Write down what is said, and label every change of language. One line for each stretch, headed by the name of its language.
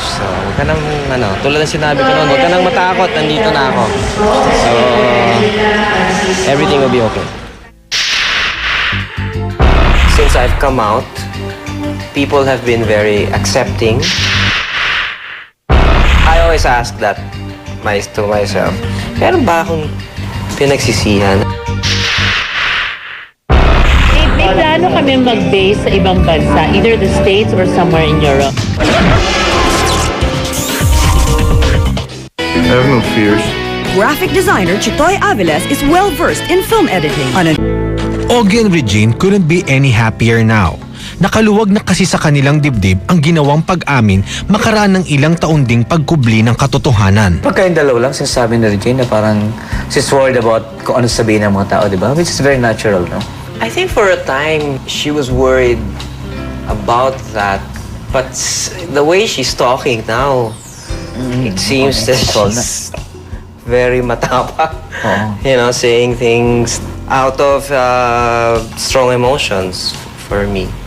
Filipino: So, huwag ka nang, tulad ng sinabi ko noon, huwag ka nang matakot, nandito na ako.
English: So, everything will be okay. Since I've come out, people have been very accepting. I always ask that to myself,
Filipino: meron ba akong pinagsisihan? May plano kami mag-base sa ibang bansa,
English: either the States or somewhere in Europe. I have no fears. Graphic designer Chitoy Aviles is well-versed in film editing. Ogie and Regine couldn't be any happier now.
Filipino: Nakaluwag na kasi sa kanilang dibdib ang ginawang pag-amin makaraan ng ilang taon ding pagkubli ng katotohanan. Pagka yung dalaw lang, sinasabi ni Regine na parang
English: she's worried about
Filipino: kung ano sabihin ng mga tao, di ba?
English: Which is very natural, no? I think for a time, she was worried about that. But the way she's talking now, it seems that she's very matapang. You know, saying things out of strong emotions for me.